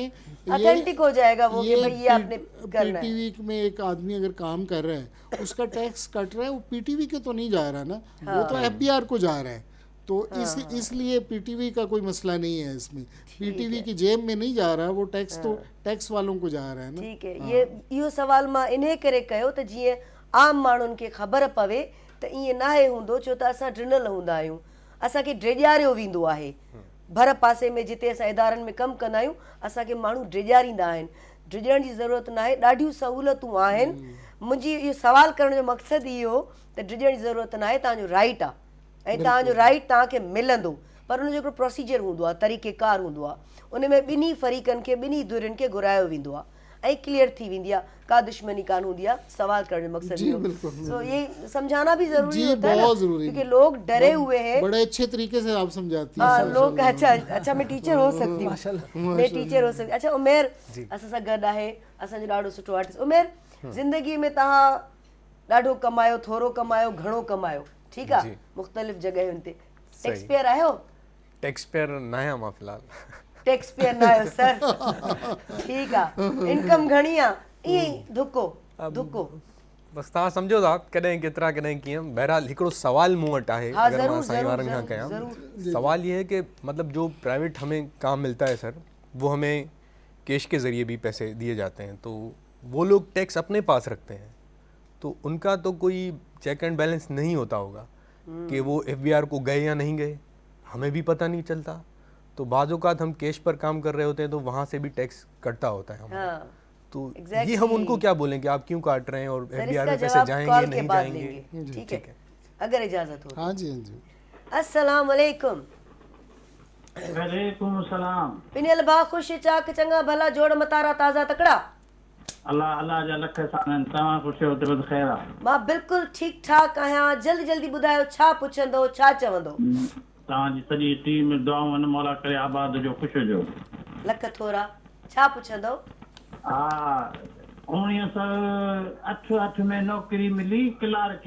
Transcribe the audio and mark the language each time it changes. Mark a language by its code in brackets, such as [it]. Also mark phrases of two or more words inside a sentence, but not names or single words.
[ur] آتھینٹک ہو جائے گا وہ کہ بھائی یہ آپ نے کرنا ہے. پی ٹی وی میں ایک آدمی اگر کام کر رہا ہے اسکا ٹیکس کٹ رہا ہے، وہ پی ٹی وی کے تو نہیں جا رہا نا، وہ تو ایف بی آر کو جا رہا ہے. تو اسلیے پی ٹی وی کا کوئی مسئلہ نہیں ہے اس میں، پی ٹی وی کی جیب میں نہیں جا رہا، وہ ٹیکس تو ٹیکس والوں کو جا رہا ہے نا. ٹھیک ہے، یہ [sd] इहो सवाल मां इन्हे करे कयो त जीअं आम माण्हुनि खे ख़बर पवे त ईअं नाहे हूंदो, छो त असां ड्रिनल हूंदा आहियूं, असांखे ड्रेॼारियो वेंदो आहे। भर पासे में जिते असां इदारनि में कमु कंदा आहियूं असांखे माण्हू ड्रेॼारींदा आहिनि, ड्रेॼण जी ज़रूरत न आहे, ॾाढियूं सहूलियतूं आहिनि। मुंहिंजी इहो सवाल करण जो मक़सदु इहो त ड्रेॼण जी ज़रूरत न आहे, तव्हांजो राइट आहे ऐं तव्हांजो राइट तव्हांखे मिलंदो, पर उनजो हिकिड़ो प्रोसीजर हूंदो आहे, तरीक़ेकार हूंदो आहे, उन में ॿिन्ही फरीक़नि खे ॿिन्ही धुरियुनि खे घुरायो वेंदो आहे ऐं क्लियर थी वेंदी आहे, का दुश्मनी कान हूंदी आहे। सवाल करण जो मक़सदु जी, इहो। बिल्कुल, [ur] سو یہ سمجھانا بھی ضروری जी, ہوتا ہے نا, بہت ضروری क्योंकि है। لوگ ڈرے ہوئے ہیں. بڑے اچھے طریقے سے آپ سمجھاتی हाँ, हैं। لوگ اچھا اچھا میں ٹیچر ہو سکتی ہوں, माशाल्लाह। میں ٹیچر ہو سکتی. [sd] अच्छा उमेर असां सां गॾु आहे, असांजो ॾाढो सुठो आर्टिस्ट। उमेर, ज़िंदगी में तव्हां ॾाढो कमायो, थोरो कमायो, घणो कमायो, ठीकु आहे, मुख़्तलिफ़ जॻहियुनि ते, [en] tax payer [sd] आहियो? [en] tax payer [sd] न आहियां मां फ़िलहाल। [en] tax payer [sd] न आहियो सर, ठीकु आहे, इनकम घणी आहे, ईअं ई धुको धुको। बसि तव्हां सम्झो था कॾहिं केतिरा कॾहिं कीअं। बहरहाल हिकिड़ो सवाल मूं वटि आहे, हाँ, अगर मां ज़रूर, साईं ज़रूर, वारनि खां ज़रूर, कयां। ज़रूर। [ur] سوال یہ ہے کہ مطلب جو پرائیویٹ ہمیں کام ملتا ہے سر، وہ ہمیں کیش کے ذریعے بھی پیسے دیے جاتے ہیں، تو وہ لوگ ٹیکس اپنے پاس رکھتے ہیں، تو انکا تو کوئی [en] check and balance [ur] نہیں ہوتا ہوگا کہ وہ ایف بی آر کو گئے یا نہیں گئے، ہمیں بھی پتا نہیں چلتا. تو بعض اوقات ہم کیش پر کام کر رہے ہوتے ہیں تو وہاں سے بھی ٹیکس کٹتا ہوتا ہے ہمارا. हाँ, तो Exactly. یہ ہم انکو کیا بولیں کہ آپ کیوں کاٹ رہے ہیں اور सर एफबीआर इसका میں پیسے जवाब जाएंगे کال کے नहीं बाद जाएंगे। لیں گے، ٹھیک ठीक है, है। اگر اجازت ہو. ہاں جی، ہاں جی. [ar] السلام عليكم. وعليكم سلام. [sd] पिनियल भा खुश चाक चंगा भला जोड़ मतारा ताज़ा तकड़ा। अल्लाह अल्लाह जा लख सानन, तव्हां ख़ुशि हो त ख़ैर आहे। मां बिल्कुलु ठीकु ठाक आहियां, जल्दी जल्दी ॿुधायो छा पुछंदो, छा चवंदो? तव्हांजी सॼी टीम दुआऊं मौला करे आबाद जो, ख़ुशि हुजो। लख थोरा, छा पुछंदो? हा, 1988 में नौकरी मिली क्लार्की,